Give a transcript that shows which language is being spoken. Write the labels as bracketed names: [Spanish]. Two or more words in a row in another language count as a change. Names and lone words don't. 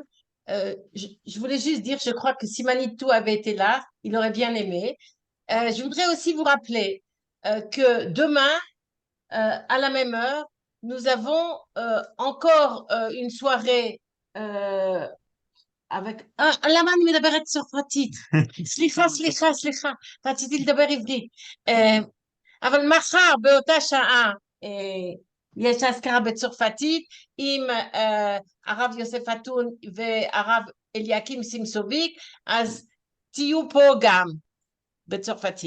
[French] Je voulais juste dire, je crois que si Manitou avait été là, il aurait bien aimé. Je voudrais aussi vous rappeler que demain, à la même heure, nous avons encore une soirée avec... [Hebrew] למה אני מדברת צרפתית? סליחה, רציתי לדבר עברית. אבל מחר באותה שעה יש אזכרה בצרפתית עם הרב יוסף אתון והרב אליקים סימסוביק, אז תהיו פה גם בצרפתית.